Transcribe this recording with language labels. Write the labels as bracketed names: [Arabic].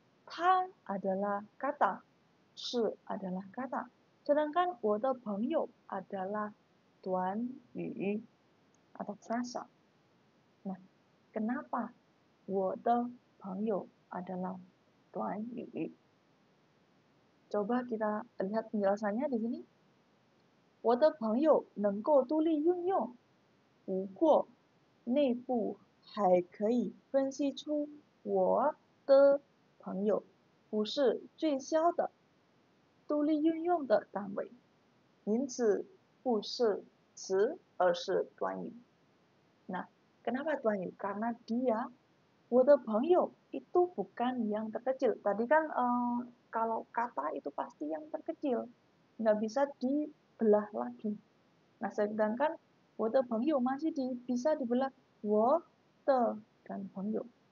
[Indonesian] 他 adalah kata, 是 adalah kata. Sedangkan [Chinese] 我的朋友 [Indonesian] adalah 短语 atau frasa. Nah, kenapa [Chinese] 我的朋友 [Indonesian] adalah 短语? Coba kita lihat penjelasannya di sini. [Chinese] 我的朋友能够独立运用，不过内部还可以分析出我的朋友不是最小的独立运用的单位，因此不是词而是短语。 [Indonesian] Nah, kenapa 短语? Karena dia [Chinese] 我的朋友 [Indonesian] itu bukan yang terkecil. Tadi kan kalau kata itu pasti yang terkecil, nggak bisa dibelah lagi. Nah, sedangkan [Chinese] 我的朋友 [Indonesian] masih bisa dibelah 我的 dan 朋友.